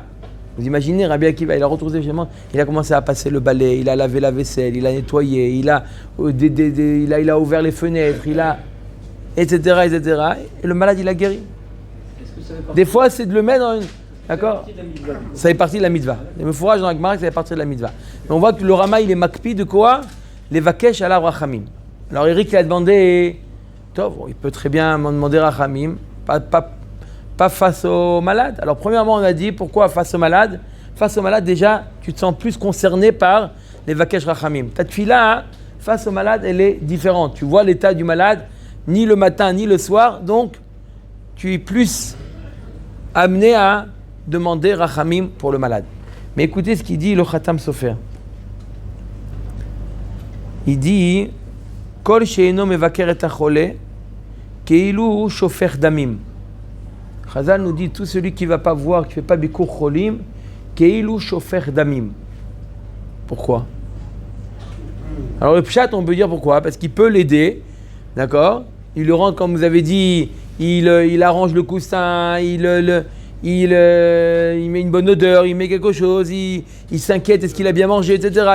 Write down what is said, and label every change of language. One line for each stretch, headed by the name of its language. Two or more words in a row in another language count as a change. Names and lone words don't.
French: Vous imaginez, Rabbi Akiva, il a retroussé ses manches. Il a commencé à passer le balai, il a lavé la vaisselle, il a nettoyé, il a ouvert les fenêtres, etc. Et le malade, il a guéri. Des fois, c'est de le mettre dans une... D'accord? Ça fait partie de la mitzvah. Le fourrage dans la Gemara, ça fait partie de la mitzvah. Mais on voit que le Rama, il est makpi de quoi?
Hebrew: לבקש עליו רחמים.
French: Alors Eric, il a demandé... Il peut très bien m'en demander rachamim, pas face au malade. Alors premièrement, on a dit, pourquoi face au malade? Face au malade, déjà, tu te sens plus concerné par les
Hebrew: בקש רחמים.
French: Ta tefila, face au malade, elle est différente. Tu vois l'état du malade, ni le matin, ni le soir, donc tu es plus amené à demander rachamim pour le malade. Mais écoutez ce qu'il dit le Khatam Sofer.
Hebrew: Il dit כל שאינו מבקר את החולה כאילו שופך דמים.
French: Chazal nous dit tout celui qui ne va pas voir, qui ne fait pas
Hebrew: ביקור חולים, כאילו שופך דמים.
French: Pourquoi? Alors le pshat, on peut dire pourquoi? Parce qu'il peut l'aider, d'accord? Il le rend, comme vous avez dit, il arrange le coussin, il met une bonne odeur, il met quelque chose, il s'inquiète, est-ce qu'il a bien mangé, etc.